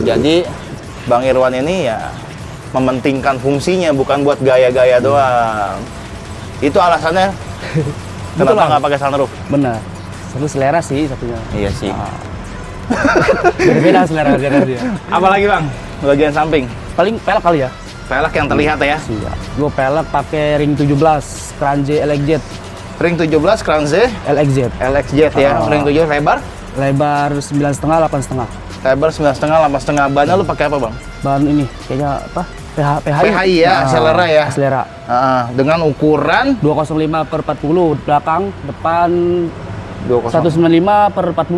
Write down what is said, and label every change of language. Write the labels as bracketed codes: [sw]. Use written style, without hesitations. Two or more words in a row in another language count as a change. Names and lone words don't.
[id] Jadi Bang Irwan ini ya mementingkan fungsinya, bukan buat gaya-gaya doang. Itu alasannya Betul, kenapa Bang. nggak pakai sunroof? Benar. Satu selera sih satunya. Iya sih. Beda selera dia. Apalagi bang? Bagian samping. Paling pelek kali ya. Velg yang terlihat ya. Iya. Gua pelek pakai ring 17, Kranze LXZ. Ring 17 Kranze LXZ. LXZ ya. Oh. Ring 7 lebar. Lebar 9,5, 8,5. Lebar 9,5, 8,5. Bannya lu pakai apa bang? Bahan ini kayaknya PHI ya, Acelera ya. Acelera. Dengan ukuran 205/40, belakang, depan 20. 195/40.